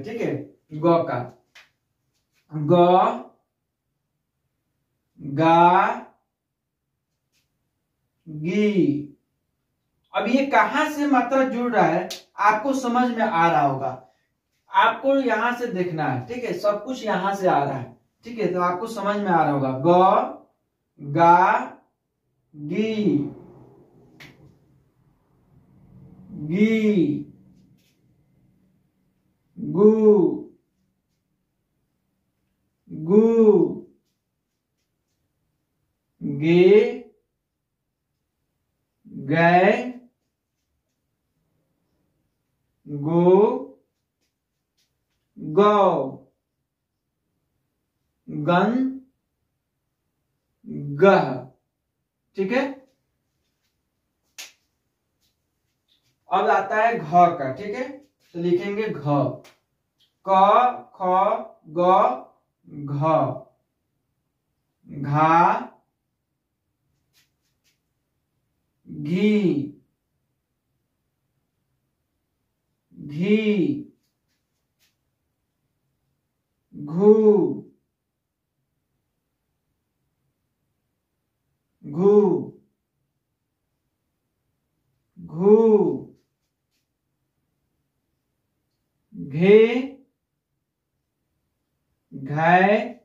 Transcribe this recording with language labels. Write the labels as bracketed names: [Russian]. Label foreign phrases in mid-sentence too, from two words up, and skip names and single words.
[Hindi] ठीक है, ग का ग, गा, गी। अब ये कहां से मात्रा जुड़ रहा है आपको समझ में आ रहा होगा। आपको यहां से देखना है। ठीक है, सब कुछ यहां से आ रहा है। ठीक है, तो आपको समझ में आ रहा होगा। ग, गा, गी, गी, गु, गु, गे, गए, गो, गौ, गन, गह। ठीक है, अब आता है घ का। ठीक है, तो लिखेंगे घ, क, ख, ग, घ, घा, घी, घी, घू, घू, घू, घे, घै,